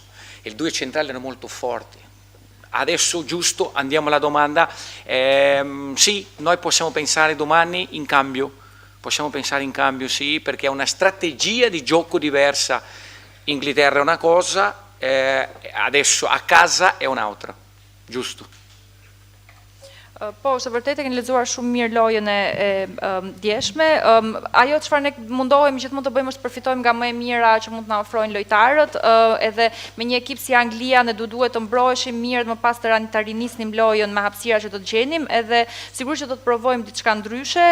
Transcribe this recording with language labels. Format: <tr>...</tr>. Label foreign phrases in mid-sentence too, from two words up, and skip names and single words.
<it>E i due centrali erano molto forti. Adesso giusto, andiamo alla domanda. Sì, noi possiamo pensare domani in cambio. Possiamo pensare in cambio, sì, perché è una strategia di gioco diversa. Inghilterra è una cosa, adesso a casa è un'altra, giusto?</it> <sq>Po, është vërtet e keni lexuar shumë mirë lojën e djeshme. Ajo çfarë ne mundohemi gjithmonë të bëjmë është të përfitojmë nga më e mira që mund të na ofrojnë lojtarët, edhe me një ekip si Anglia ne duhet të mbroheshim mirë dhe më pas të rinisnim lojën me hapësira që do të gjenim, edhe sigurisht që do të provojmë diçka ndryshe.</sq>